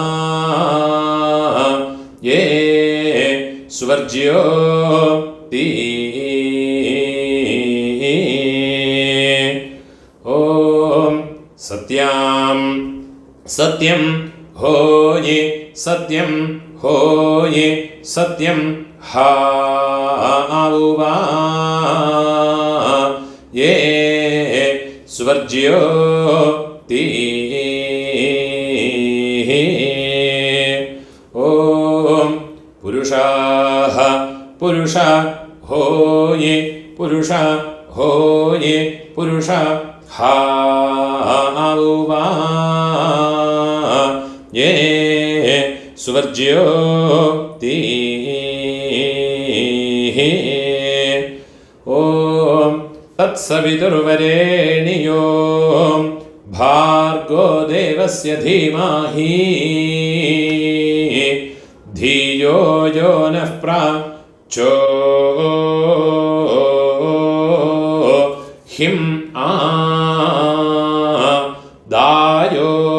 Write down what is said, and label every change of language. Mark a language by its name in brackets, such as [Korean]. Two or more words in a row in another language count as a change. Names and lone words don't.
[Sanskrit] ये स्वर्ज्योति ॐ सत्यां सत्यं होयि सत्यं होयि सत्यं हावुवा ये स्वर्ज्योति ॐ पुरुषाः पुरुष होये पुरुष होये पुरुष हावा ये सुवर्ज्यो ती ॐ तत्सवितुर्वरेण्यो भार्गो देवस्य धीमहि धियो यो नः प्रचोदिहिं दायो